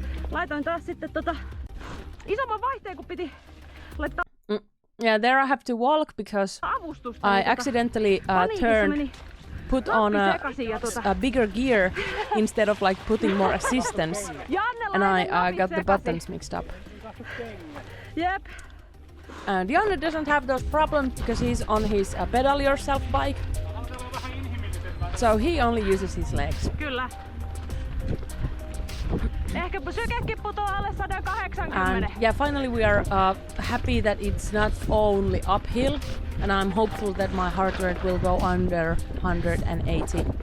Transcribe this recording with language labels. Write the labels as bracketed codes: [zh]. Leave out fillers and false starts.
[fi] Laitoin taas sitten isomman vaihteen, kun piti laittaa [en] Yeah, there I have to walk because I accidentally put on a bigger gear instead of like putting more assistance, and I got the buttons mixed up. Yep. And Janne doesn't have those problems because he's on his pedal yourself bike, so he only uses his legs. [fi] Kyllä. Ehkä sykekin putoaa alle 180. [en] And yeah, finally we are happy that it's not only uphill, and I'm hopeful that my heart rate will go under 180.